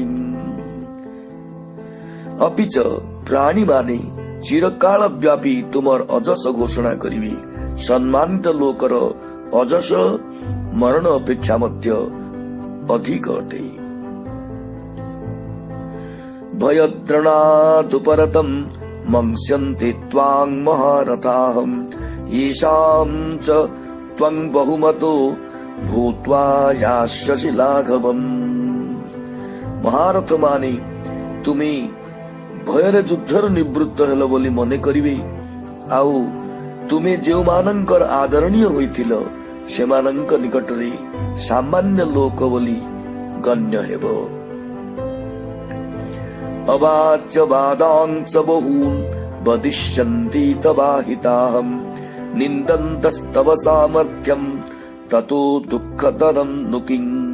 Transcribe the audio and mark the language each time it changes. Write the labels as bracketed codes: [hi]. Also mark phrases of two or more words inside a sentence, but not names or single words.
[or] ଅପିଚ ପ୍ରାଣୀମାନେ ଚିରକାଳ ବ୍ୟାପୀ ତୁମର ଅଜସ ଘୋଷଣା କରିବେ। ସମ୍ମାନିତ ଲୋକର ଅଜସ ମରଣ ଅପେକ୍ଷା ମଧ୍ୟ ଅଧିକ ଅଟେ। [sa] ଭୟଦ୍ରଣାଦୁପରତଂ ମଂସ୍ୟନ୍ତେ ତ୍ୱାଂ ମହାରଥାଃ येषां च त्वं बहुमतो भूत्वा यास्यसि लाघवम्। [or] महारथ माने तुमे भୟରେ ଯୁଦ୍ଧରୁ ନିବୃତ୍ତ ହେଲ ବୋଲି ମନେ କରିବେ, ଆଉ ତୁମେ ଯେଉଁମାନଙ୍କର ଆଦରଣୀୟ ହୋଇଥିଲ ସେମାନଙ୍କ ନିକଟରେ ସାମାନ୍ୟ ଲୋକ ବୋଲି ଗଣ୍ୟ ହେବ। [sa] ଅବାଚ୍ୟ ବାଦାଂଶ ବହୁନ୍ ବଦିଷ୍ୟନ୍ତି ତବାହିତାହମ୍ ନିନ୍ଦନ୍ତସ୍ତବ ସାମର୍ଥ୍ୟମ୍ ତतो ଦୁଃଖତରମ୍ ନୁକିଂ।